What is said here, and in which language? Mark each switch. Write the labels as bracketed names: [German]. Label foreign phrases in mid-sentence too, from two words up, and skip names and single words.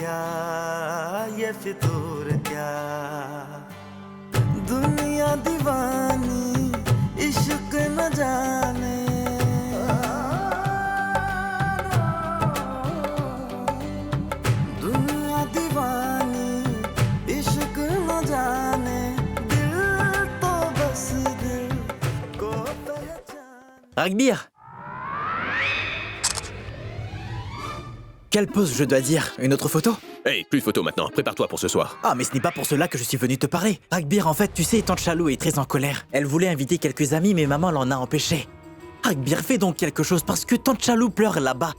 [Hindi] क्या दुनिया दीवानी इश्क न जाने दुनिया दीवानी इश्क न जाने दिल तो बस दिल को पहचान [French] Ragbir! Quelle pose je dois dire? Une autre photo? Hey, plus de photos maintenant, prépare-toi pour ce soir. Ah, mais ce n'est pas pour cela que je suis venu te parler. Ragbir, en fait, tu sais, Tante Chalou est très en colère. Elle voulait inviter quelques amis, mais maman l'en a empêché. Ragbir, fais donc quelque chose parce que Tante Chalou pleure là-bas.